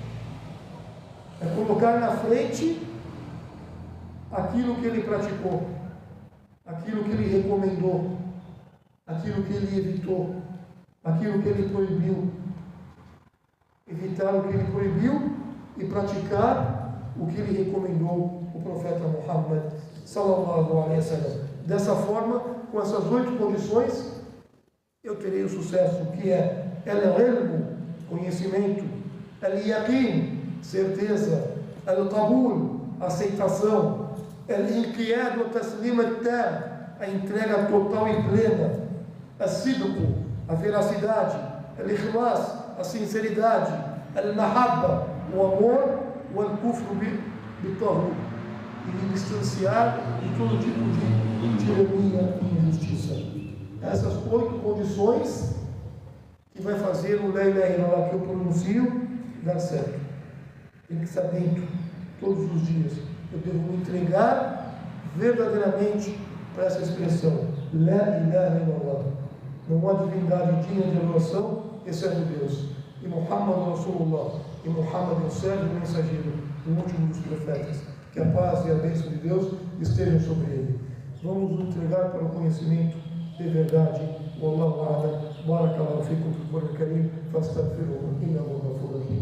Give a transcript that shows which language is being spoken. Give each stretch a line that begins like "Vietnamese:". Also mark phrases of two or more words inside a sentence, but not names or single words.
Portuguese: É colocar na frente aquilo que ele praticou, aquilo que ele recomendou, aquilo que ele evitou, aquilo que ele proibiu. Evitar o que ele proibiu e praticar o que ele recomendou o profeta Muhammad
Arabic: صلى الله عليه وسلم.
Portuguese: Dessa forma, com essas 8 condições, eu terei o sucesso, que é al-ilm, conhecimento, al-yaqin, certeza, al-qabul, aceitação,
Arabic: الانقياد والتسليم التام,
Portuguese: a entrega total e plena, al-sidq, a veracidade, al-ikhlas, a sinceridade, al-mahabba, o amor, o
Arabic: الكفر بالطاغوت,
Portuguese: e me distanciar de todo tipo de tirania e injustiça. Essas 8 condições que vai fazer o
Arabic: لا إله إلا الله
Portuguese: que eu pronuncio dar certo. Tem que estar dentro todos os dias. Eu devo me entregar verdadeiramente para essa expressão.
Arabic: لا إله إلا الله.
Portuguese: Não há divindade digna de adoração, exceto Deus. E Muhammad Rasulullah. E Muhammad é o servo e mensageiro, o último dos profetas. Que a paz e a bênção de Deus estejam sobre ele. Vamos nos entregar para o conhecimento de verdade.
Arabic: والله أعلم. بارك الله فيكم في القرآن الكريم فأستغفره إنه غفور رحيم.